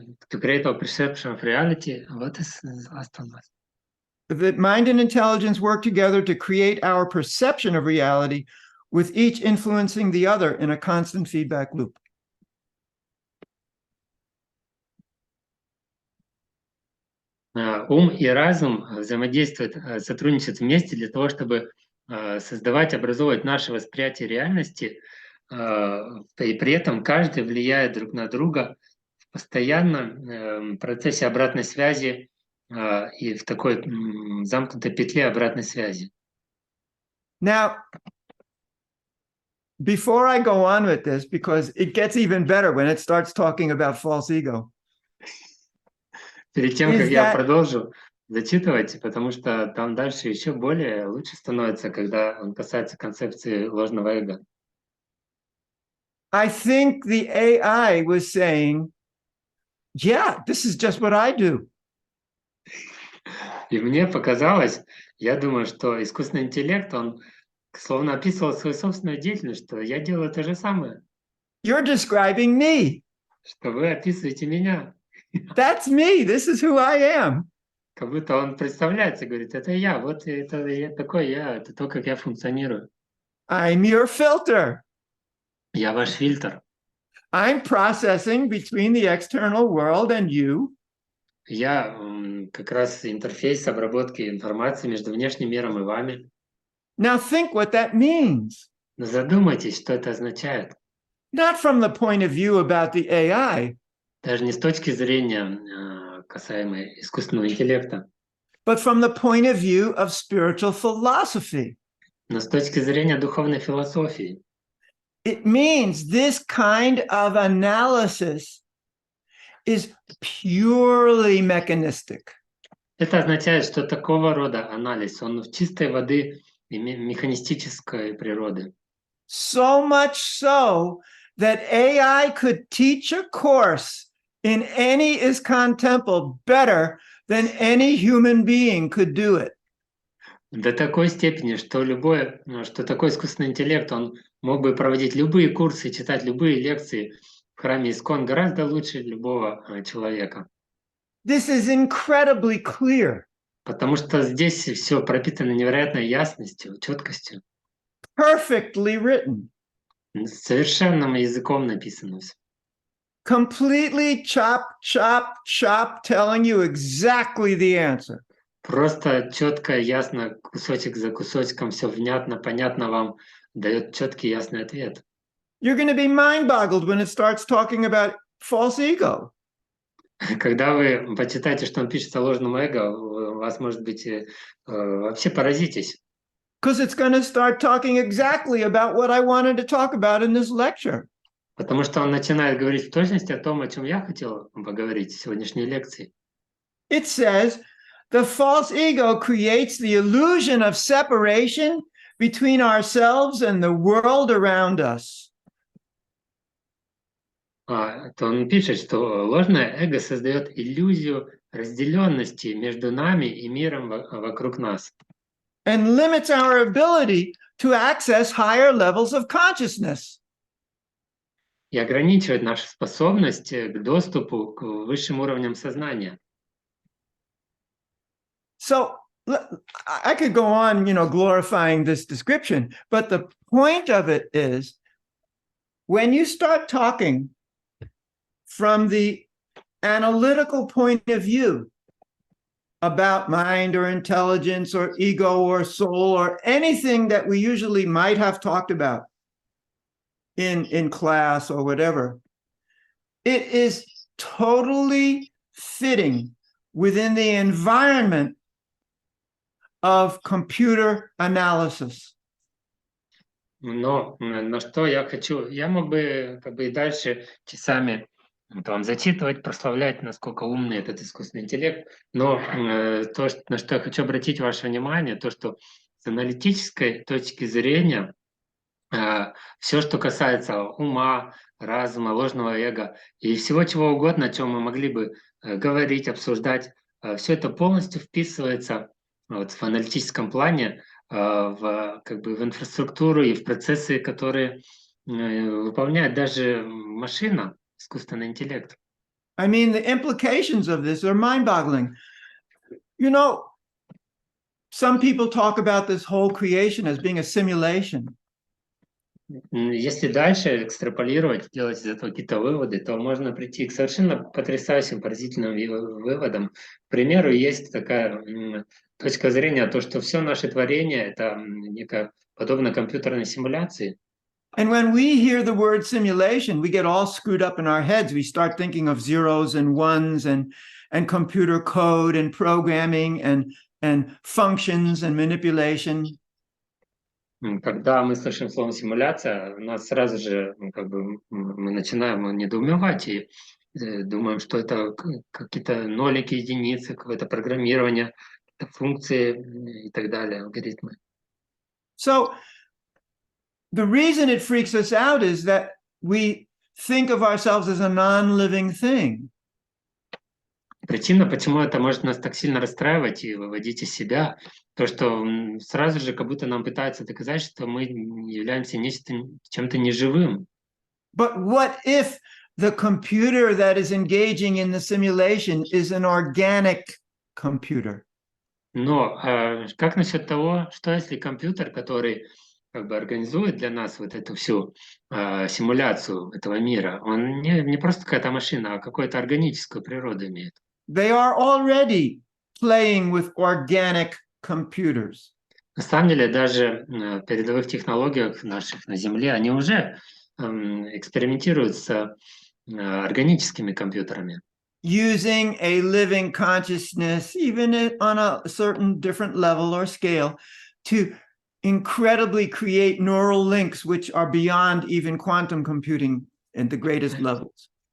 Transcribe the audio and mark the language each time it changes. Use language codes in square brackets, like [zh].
[en] To create our perception of reality. What is the last one? That mind and intelligence work together to create our perception of reality with each influencing the other in a constant feedback loop. [ru] Ум и разум взаимодействуют, сотрудничают вместе для того, чтобы создавать, образовывать наше восприятие реальности, и при этом каждый влияет друг на друга в постоянном процессе обратной связи и в такой замкнутой петле обратной связи. [en] Now, before I go on with this, because it gets even better when it starts talking about false ego. [ru] Перед тем, как я продолжу зачитывать, потому что там дальше еще более лучше становится, когда он касается концепции ложного эго. [en] I think the AI was saying, yeah, this is just what I do. [ru] И мне показалось, я думаю, что искусственный интеллект, он словно описывал свою собственную деятельность, что я делаю то же самое. [en] You're describing me. [ru] Что вы описываете меня. [en] That's me. This is who I am. [ru] Как будто он представляется, говорит, это я, вот это я такой я, это то, как я функционирую. [en] I'm your filter. [ru] Я ваш фильтр. [en] I'm processing between the external world and you. [ru] Я как раз интерфейс обработки информации между внешним миром и вами. [en] Now think what that means. [ru] Но задумайтесь, что это означает. [en] Not from the point of view about the AI. [ru] Даже не с точки зрения касаемой искусственного интеллекта. [en] But from the point of view of spiritual philosophy. [ru] Но с точки зрения духовной философии. [en] It means this kind of analysis is purely mechanistic. [ru] Это означает, что такого рода анализ, он в чистой воды и механистической природы. [en] So much so that AI could teach a course in any ISKCON temple better than any human being could do it. [ru] До такой степени, что такой искусственный интеллект, он мог бы проводить любые курсы, читать любые лекции в храме ИСККОН гораздо лучше любого человека. [en] This is incredibly clear. [ru] Потому что здесь все пропитано невероятной ясностью, четкостью. [en] Perfectly written. [ru] Совершенным языком написано все. [en] Completely chop, telling you exactly the answer. [ru] Просто четко, ясно, кусочек за кусочком, все внятно, понятно вам, дает четкий, ясный ответ. [en] You're going to be mind-boggled when it starts talking about false ego. [ru] Когда вы почитаете, что он пишет о ложном эго, у вас, может быть, вообще поразитесь. [en] Because it's going to start talking exactly about what I wanted to talk about in this lecture. [ru] Потому что он начинает говорить в точности о том, о чем я хотел поговорить в сегодняшней лекции. [en] It says, the false ego creates the illusion of separation between ourselves and the world around us. [ru] То он пишет, что ложное эго создает иллюзию разделенности между нами и миром вокруг нас. [en] And limits our ability to access higher levels of consciousness. [ru] И ограничивает нашу способность к доступу к высшим уровням сознания. [en] So I could go on, glorifying this description, but the point of it is when you start talking from the analytical point of view about mind or intelligence or ego or soul or anything that we usually might have talked about in class or whatever, it is totally fitting within the environment of computer analysis. [ru] Но на что я хочу? Я мог бы и дальше часами вам зачитывать, прославлять, насколько умный этот искусственный интеллект. Но то, на что я хочу обратить ваше внимание, то, что с аналитической точки зрения все, что касается ума, разума, ложного эго и всего чего угодно, о чем мы могли бы говорить, обсуждать, все это полностью вписывается вот в аналитическом плане как бы в инфраструктуру и в процессы, которые выполняет даже машина, искусственный интеллект. [en] I mean, the implications of this are mind-boggling. You know, some people talk about this whole creation as being a simulation. [ru] Если дальше экстраполировать, делать из этого какие-то выводы, то можно прийти к совершенно потрясающим, поразительным выводам. К примеру, есть такая точка зрения, то, что все наше творение — это некое подобно компьютерной симуляции. [en] And when we hear the word simulation, we get all screwed up in our heads. We start thinking of zeros and ones and computer code and programming and functions and manipulation. [ru] Когда мы слышим слово «симуляция», у нас сразу же как бы мы начинаем недоумевать и думаем, что это какие-то нолики, единицы, какое-то программирование, какие-то функции и так далее, алгоритмы. [en] So the reason it freaks us out is that we think of ourselves as a non-living thing. [ru] Причина, почему это может нас так сильно расстраивать и выводить из себя, то, что сразу же как будто нам пытаются доказать, что мы являемся чем-то неживым. [en] But what if the computer that is engaging in the simulation is an organic computer? [ru] Но как насчет того, что если компьютер, который как бы организует для нас вот эту всю симуляцию этого мира, он не просто какая-то машина, а какую-то органическую природу имеет? [en] They are already playing with organic computers. [ru] На самом деле, даже в передовых технологиях наших на Земле, они уже экспериментируют с органическими компьютерами. [en] Using a living consciousness, even on a certain different level or scale, to incredibly create neural links which are beyond even quantum computing at the greatest levels.